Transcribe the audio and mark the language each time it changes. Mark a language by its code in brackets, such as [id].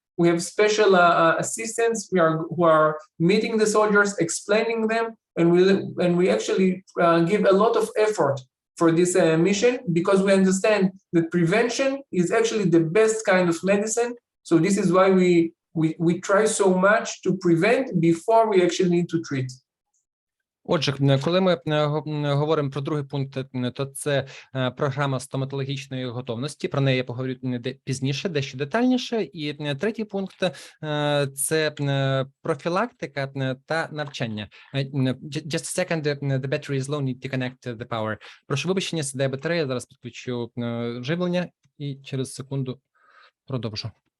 [en] We have special assistants who are meeting the soldiers, explaining them, and we actually give a lot of effort for this mission because we understand that prevention is actually the best kind of medicine. So this is why we try so much to prevent before we actually need to treat. [uk] Отже, коли ми говоримо про другий пункт, то це програма стоматологічної готовності. Про неї я поговорю пізніше, дещо детальніше. І третій пункт – це профілактика та навчання. [en] Just a second, the battery is low, need to connect the power. [uk] Прошу вибачення, сідає батарея, зараз підключу живлення і через секунду продовжу.